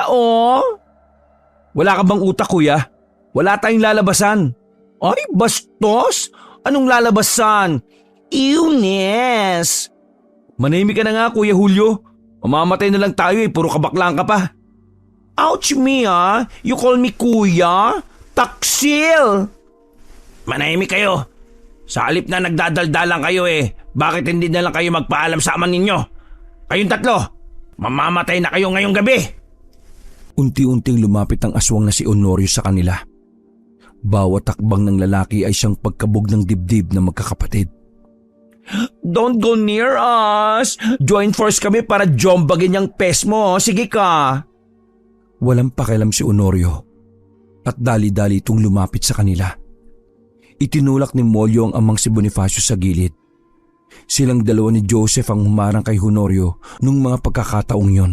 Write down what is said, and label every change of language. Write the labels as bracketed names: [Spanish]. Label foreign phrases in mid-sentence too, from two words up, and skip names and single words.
[Filipino] Wala ka bang utak kuya? Wala tayong lalabasan. Ay, bastos? Anong lalabasan? [English] Ewness! [Filipino] Manahimik ka na nga Kuya Julio. Mamamatay na lang tayo puro kabaklang ka pa. [English] Ouch me you call me kuya? [Filipino] Taksil! Manahimik kayo. Sa halip na nagdadaldalan kayo bakit hindi na lang kayo magpaalam sa ama ninyo? Kayong tatlo, mamamatay na kayo ngayong gabi. Unti-unting lumapit ang aswang na si Honorio sa kanila. Bawat takbang ng lalaki ay siyang pagkabog ng dibdib na magkakapatid. [English] Don't go near us! Join force [Filipino] kami para jombagin yung pes mo. Sige ka! Walang pakialam si Honorio at dali-dali itong lumapit sa kanila. Itinulak ni Molyo ang amang si Bonifacio sa gilid. Silang dalawa ni Joseph ang humarang kay Honorio nung mga pagkakataong yon.